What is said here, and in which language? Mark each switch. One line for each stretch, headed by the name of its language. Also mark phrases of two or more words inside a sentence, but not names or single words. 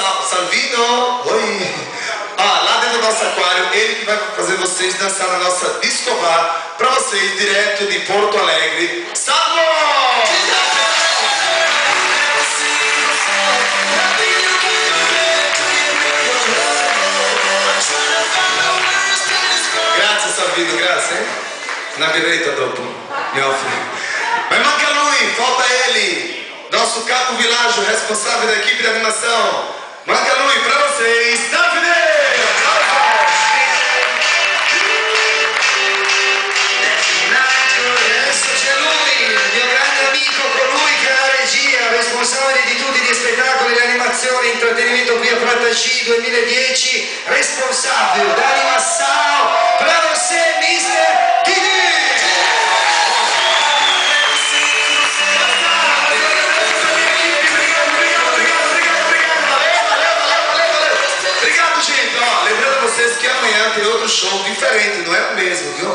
Portuguese: Salvino. Oi. Lá dentro do nosso aquário, ele que vai fazer vocês dançar na nossa disco bar pra vocês, direto de Porto Alegre. Salvo!
Italian: Grazie Salvino, grazie. Una birretta dopo, mi offri. Mas manca lui,
Portuguese: falta ele, nosso capo Világio, responsável da equipe de animação.
Italian: Manca lui
Portuguese: pra vocês,
Italian: Davide! Adesso c'è lui, il mio grande amico, colui che è la regia, responsabile di tutti gli spettacoli, l'animazione, intrattenimento qui a Prata G 2010, responsabile d'animação,
Portuguese: pra você, Mr. Didi! Obrigado, gente. Lembrando vocês que amanhã tem outro show diferente, não é o mesmo, viu?